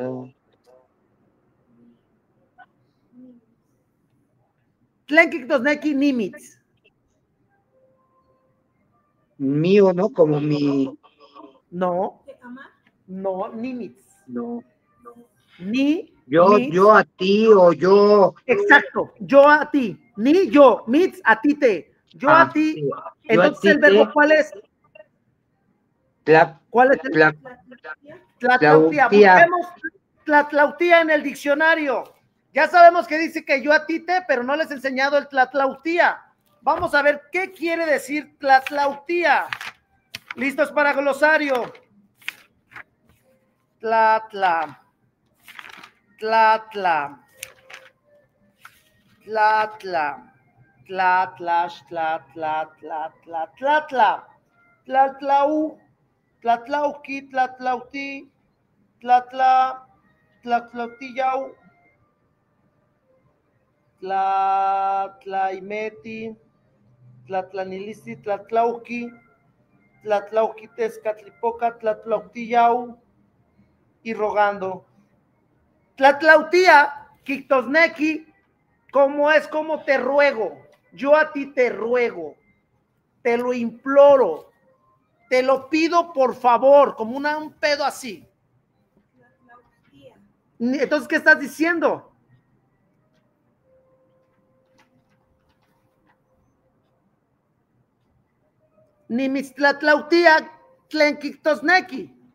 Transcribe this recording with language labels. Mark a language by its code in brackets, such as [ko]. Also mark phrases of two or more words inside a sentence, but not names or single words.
[nah] Tlequitosnequi, Nimitz. [es] Mío, ¿no? Como mi. No, Nimitz. No. Ni. Yo a ti o yo. Exacto, yo a ti. Ni yo, mitz a ti te. Yo a ti. Sí. Entonces, ¿el verbo cuál es? ¿Cuál es el? Tlatlautía. Busquemos tlatlautía en el diccionario. Ya sabemos que dice que yo a ti te, pero no les he enseñado el tlatlautía. Vamos a ver qué quiere decir tlatlautía. ¿Listos para glosario? [nah] Tlatla. Tlatlau, Tlatlauqui, Tlatlauti, Tlatlautiyau, Tlatlaimeti, Tlatlanilisti, Tlatlauqui, Tlatlauquitescatlipoca, Tlatlautiyau [es] y rogando. [nah] Tlatlautía, Quitosnequi, [es] como es como te ruego, yo a ti te ruego, te lo imploro, te lo pido por favor, como un pedo así. Entonces, ¿qué estás diciendo? [nah] Nimistlatlautía, Tlenquitosnequi.